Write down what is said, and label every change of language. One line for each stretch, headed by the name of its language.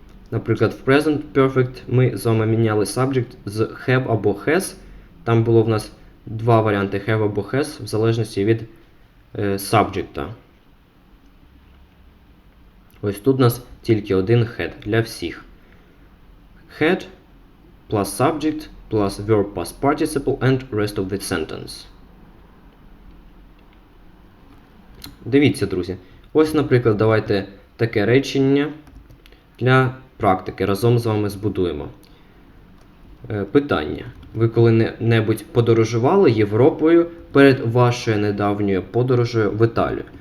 Ukrainian: Наприклад, в present perfect ми з вами міняли subject з have або has. Там було в нас два варіанти have або has, в залежності від subject. Ось тут у нас тільки один had для всіх.
English: Had plus subject plus verb past participle and rest of the sentence.
Ukrainian: Дивіться, друзі. Ось, наприклад, давайте таке речення для практики разом з вами збудуємо. Питання. Ви коли-небудь подорожували Європою перед вашою недавньою подорожею в Італію?